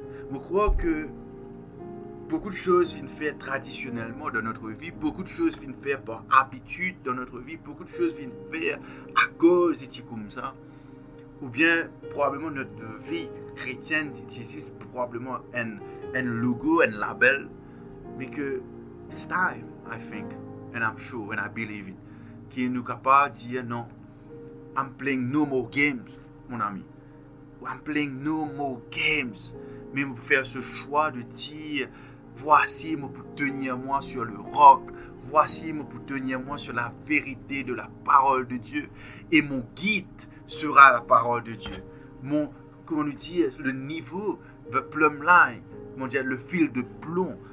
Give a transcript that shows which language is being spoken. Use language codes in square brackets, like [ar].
[fr] Je crois que beaucoup de choses viennent faire traditionnellement dans notre vie, beaucoup de choses viennent faire par habitude dans notre vie, beaucoup de choses viennent faire à cause de comme ça, ou bien probablement notre vie chrétienne utilise probablement un logo, un label, mais que [en] it's time, I think, and I'm sure, and I believe it, [fr] qui nous capable de dire non, [en] I'm playing no more games, [fr] mon ami. [en] I'm playing no more games. [fr] Mais pour faire ce choix de dire, voici moi pour tenir moi sur le roc, voici moi pour tenir moi sur la vérité de la parole de Dieu. Et mon guide sera la parole de Dieu. Comment on dit, le niveau, the plumb line, le fil de plomb